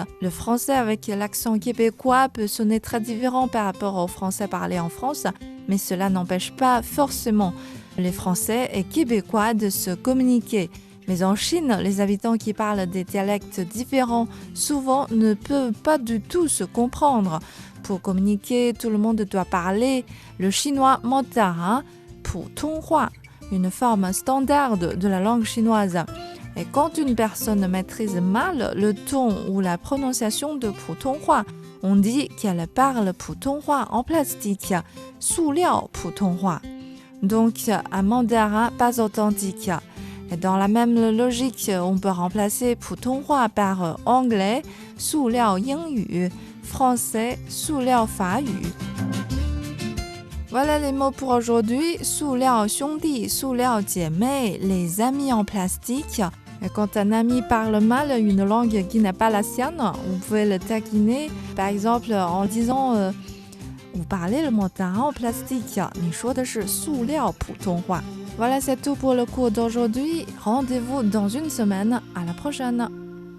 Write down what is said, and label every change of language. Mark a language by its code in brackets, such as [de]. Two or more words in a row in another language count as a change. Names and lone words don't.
[fr] Le français avec l'accent québécois peut sonner très différent par rapport au français parlé en France, mais cela n'empêche pas forcément les Français et Québécois de se communiquer. Mais en Chine, les habitants qui parlent des dialectes différents souvent ne peuvent pas du tout se comprendre. Pour communiquer, tout le monde doit parler le chinois mandarin, 普通话, une forme standard de la langue chinoise. Et quand une personne maîtrise mal le ton ou la prononciation de 普通话, on dit qu'elle parle 普通话 en plastique, [zh] 塑料普通话. [fr] Donc un mandarin pas authentique. Et dans la même logique, on peut remplacer 普通话 par anglais, [zh] 塑料英语, français, 塑料法语. [fr] Voilà les mots pour aujourd'hui. [zh] 塑料兄弟, 塑料姐妹, [fr] les amis en plastique. Et quand un ami parle mal une langue qui n'est pas la sienne, vous pouvez le taquiner, par exemple en disant vous parlez le mandarin en plastique. [zh] 你说的是塑料普通话. [fr] Voilà, c'est tout pour le cours d'aujourd'hui. Rendez-vous dans une semaine. À la prochaine.